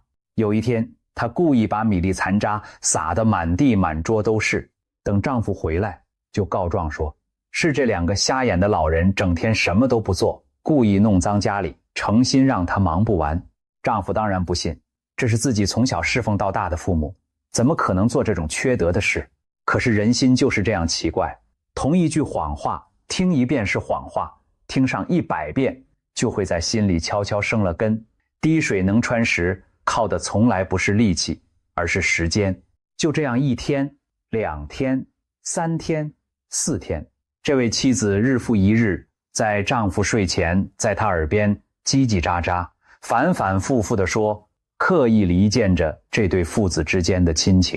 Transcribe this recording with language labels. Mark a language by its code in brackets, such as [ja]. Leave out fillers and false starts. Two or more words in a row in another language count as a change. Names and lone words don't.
[zh] 有一天，她故意把米粒殘渣撒得滿地滿桌都是，等丈夫回來就告狀說，是這2個瞎眼的老人整天什麼都不做，故意弄髒家裡，誠心讓她忙不完。丈夫當然不信，這是自己從小侍奉到大的父母，怎麼可能做這種缺德的事？可是人心就是這樣奇怪，同一句謊話，聽一遍是謊話，聽上100遍，就會在心裡悄悄生了根。滴水能穿石，靠的從來不是力氣，而是時間。就这樣1天、2天、3天、4天，這位妻子日復一日，在丈夫睡前，在他耳邊嘰嘰喳喳，反反复复地說，刻意離間着這對父子之間的親情。